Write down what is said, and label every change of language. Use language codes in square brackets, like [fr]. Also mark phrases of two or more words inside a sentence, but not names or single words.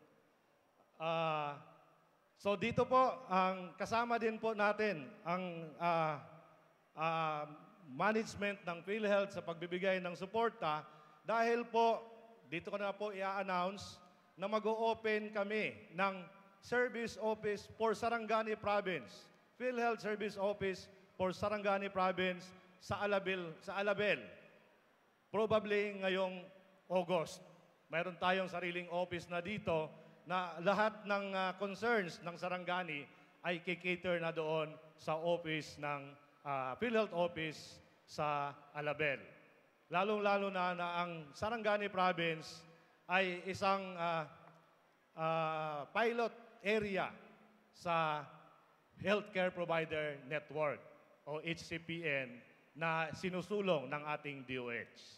[tl] So, dito po, kasama din po natin ang management ng PhilHealth sa pagbibigay ng suporta dahil po, dito ko na po i-announce na mag-o-open kami ng Service Office for Sarangani Province. PhilHealth Service Office for Sarangani Province sa Alabel. Probably ngayong August. Mayroon tayong sariling office na dito na lahat ng concerns ng Sarangani ay kikater na doon sa office ng PhilHealth Office sa Alabel. Lalong-lalo na ang Sarangani Province ay isang pilot area sa Healthcare Provider Network o HCPN na sinusulong ng ating DOH.